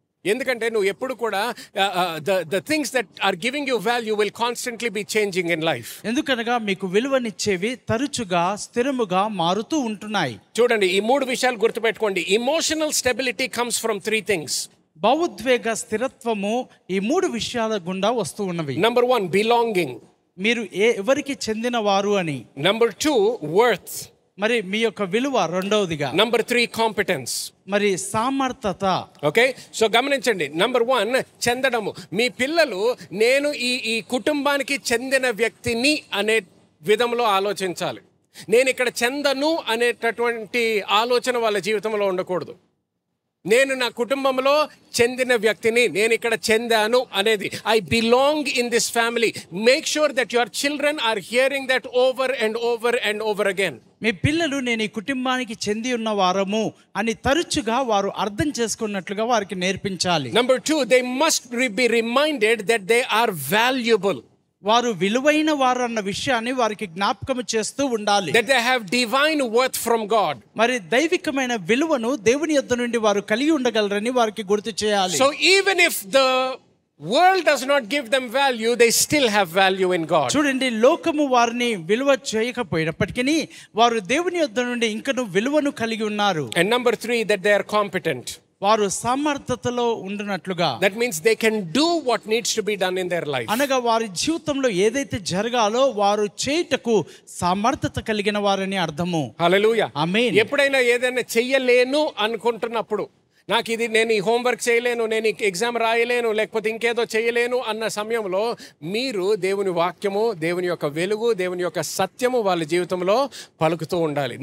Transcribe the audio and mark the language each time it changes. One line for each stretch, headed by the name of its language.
Telugu: ఎందుకంటే నువ్వు ఎప్పుడు కూడా
English: the things that are giving you value will constantly be changing in life.
Telugu: ఎందుకనగా మీకు విలువనిచ్చేవి తరచుగా స్థిరముగా మారుతూ ఉంటున్నాయి. చూడండి, ఈ 3 విషయాలు గుర్తుపెట్టుకోండి.
English: Emotional stability comes from 3 things.
Telugu: భావోద్వేగ స్థిరత్వము ఈ 3 విషయాల గుండా వస్తూ ఉన్నవి.
English: Number 1, belonging.
Telugu: మీరు ఎవరికి చెందిన వారు అని.
English: Number 2, worth.
Telugu: మరి మీ యొక్క విలువ రెండవదిగా.
English: Number 3, competence.
Telugu: మరి సామర్థ్యత. ఓకే, సో గమనించండి. నంబర్ 1, చెందడము. మీ పిల్లలు నేను ఈ కుటుంబానికి చెందిన వ్యక్తిని అనే విధంలో ఆలోచించాలి. నేను ఇక్కడ చెందను అనేటటువంటి ఆలోచన వాళ్ళ జీవితంలో ఉండకూడదు. నేను నా కుటుంబంలో చెందిన వ్యక్తిని, నేను ఇక్కడ చెందాను అనేది,
English: I belong in this family. Make sure that your children are hearing that over and over and over again.
Telugu: మీ పిల్లలు నేను ఈ కుటుంబానికి చెంది ఉన్న వారము అని తరచుగా వారు అర్థం చేసుకున్నట్లుగా వారికి నేర్పించాలి.
English: Number 2, they must be reminded that they are valuable.
Telugu: వారు విలువైన వారు అన్న విషయాన్ని వారికి జ్ఞాపకం చేస్తూ ఉండాలి.
English: That they have divine worth from God.
Telugu: మరి దైవికమైన విలువను దేవుని యొద్ద నుండి వారు కలిగి ఉండగలరని వారికి గుర్తు చేయాలి.
English: So even if the world does not give them value, they still have value in God.
Telugu: చూడండి, లోకము వారిని విలువ చేయకపోయినప్పటికీ వారు దేవుని యొద్ద నుండి ఇంకను విలువను కలిగి ఉన్నారు.
English: And number 3, that they are competent.
Telugu: వారు సమర్థతలో ఉండునట్లుగా.
English: That means they can do what needs to be done in their life.
Telugu: అనగా వారి జీవితంలో ఏదైతే జరగాలో వారు చేయుటకు సమర్థత కలిగిన వారని అర్థము. హల్లెలూయా. ఆమేన్. ఎప్పుడైనా ఏదైనా చెయ్యలేను అనుకుంటున్నప్పుడు, నాకు ఇది, నేను ఈ హోంవర్క్ చేయలేను, నేను ఈ ఎగ్జామ్ రాయలేను, లేకపోతే ఇంకేదో చేయలేను అన్న సమయంలో మీరు దేవుని వాక్యము, దేవుని యొక్క వెలుగు, దేవుని యొక్క సత్యము వాళ్ళ జీవితంలో పలుకుతూ ఉండాలి.